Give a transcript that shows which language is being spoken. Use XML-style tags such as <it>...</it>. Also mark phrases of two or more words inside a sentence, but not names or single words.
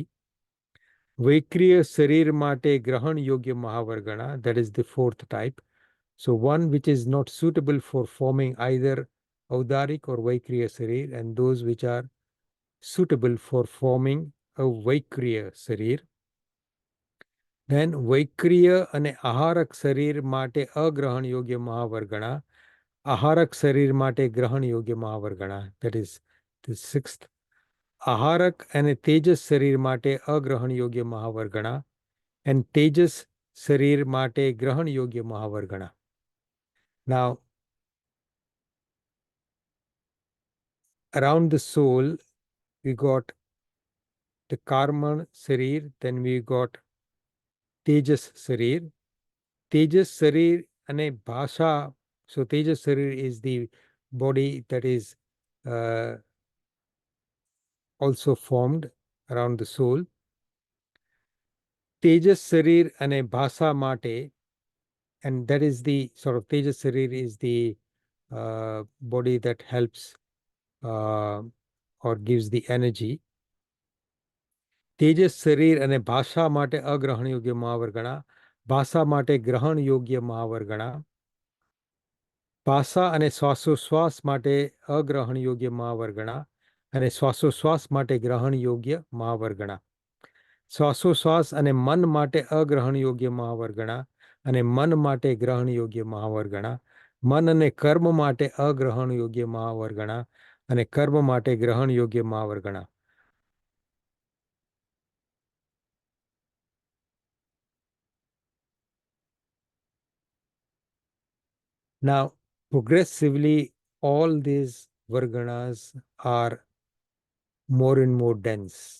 <gu>વૈક્રિય શરીર માટે ગ્રહણ યોગ્ય મહાવર્ગણા,</gu> <en>that is the fourth type. So one which is not suitable for forming either Audarik or Vaikriya Sarir, and those which are suitable for forming a Vaikriya Sarir.</en> <gu>Then Vaikriya અને આહારક શરીર માટે અગ્રહણ યોગ્ય મહાવર્ગણા, આહારક શરીર માટે ગ્રહણ યોગ્ય મહાવર્ગણા.</gu> <en>That is the sixth.</en> <gu>આહારક અને તેજસ શરીર માટે અગ્રહણ યોગ્ય મહાવર્ગણા, and તેજસ શરીર માટે ગ્રહણ યોગ્ય મહાવર્ગણા.</gu> <en>Now, around the soul, we got the Karman Sarir, then we got Tejas Sarir. Tejas Sarir and Bhasha. So Tejas Sarir is the body that is also formed around the soul. Tejas Sarir and</en> <gu>ભાષા માટે,</gu> <en>and that is the sort of Tejas Sarir is the body that helps or gives the energy.</en> <gu>તેજસ શરીર અને ભાષા માટે અગ્રહણ યોગ્ય મહાવર્ગણા, ભાષા માટે ગ્રહણ યોગ્ય મહાવર્ગણા, ભાષા અને શ્વાસોશ્વાસ માટે અગ્રહણ યોગ્ય મહાવર્ગણા અને શ્વાસોશ્વાસ માટે ગ્રહણ યોગ્ય મહાવર્ગણા. શ્વાસોશ્વાસ અને મન માટે અગ્રહણ યોગ્ય મહાવર્ગણા અને મન માટે ગ્રહણ યોગ્ય મહાવર્ગણા. મન અને કર્મ માટે અગ્રહણ યોગ્ય મહાવર્ગણા અને કર્મ માટે ગ્રહણ યોગ્ય મહાવર્ગણા.</gu> <en>Now, progressively, all these varganas are more and more dense.</en>